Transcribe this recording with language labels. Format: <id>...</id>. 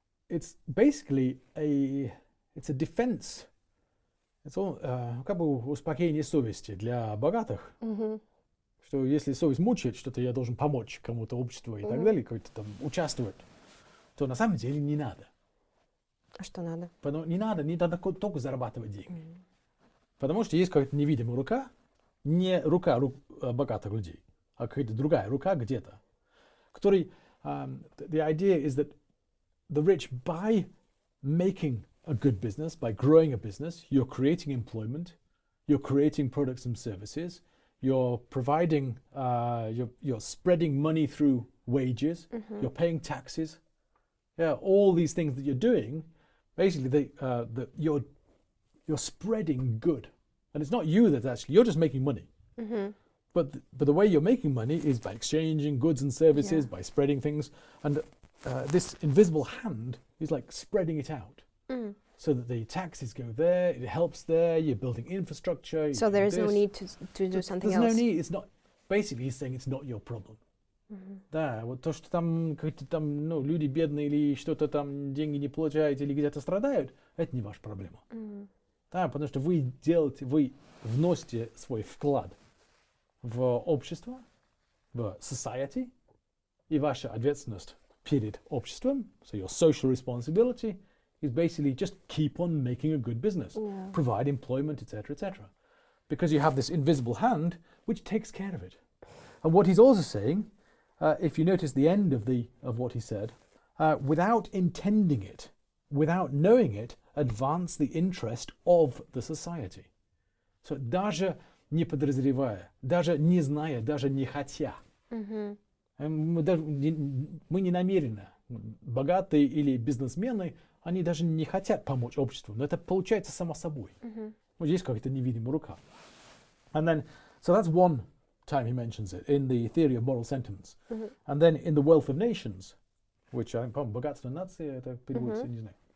<en>it's basically a defense. It's all</en> <ru>как бы успокоение совести для богатых, что если совесть мучает, что-то я должен помочь кому-то, обществу и так далее, как-то там участвовать, то на самом деле не надо. А что надо? Не надо только зарабатывать деньги. Потому что есть какая-то невидимая рука, не рука богатых людей, а какая-то другая рука где-то, который</ru> <en>the idea is that the rich, by making a good business, by growing a business, you're creating employment, you're creating products and services, you're providing, you're spreading money through wages, you're paying taxes. All these things that you're doing, basically, you're spreading good, and it's not you that's actually, you're just making money. But the way you're making money is by exchanging goods and services, by spreading things, and this invisible hand is like spreading it out, so that the taxes go there, it helps there, you're building infrastructure. So there is no need to do something else. There's no need. It's not. Basically, he's saying it's not your problem.</en> <ru>Да, вот то, что там какие-то там, люди бедные или что-то там деньги не получают или где-то страдают, это не ваша проблема. Да, потому что вы вносите свой вклад в общество, в society, и ваша ответственность перед обществом,</ru> <en>so your social responsibility is basically just keep on making a good business, provide employment, etc., etc. Because you have this invisible hand which takes care of it. And what he's also saying, if you notice the end of what he said, without intending it, without knowing it, advance the interest of the society.</en> <ru>So даже не подозревая, даже не зная, даже не хотя. Мы не намеренно, богатые или бизнесмены, они даже не хотят помочь обществу, но это получается само собой. Вот здесь какая-то невидимая рука.</ru> <en>And then, so that's one time he mentions it in the theory of moral sentiments. And then in the wealth of nations, which I think,</en> <ru>по-моему, богатство нации, это переводится, не знаю.</ru>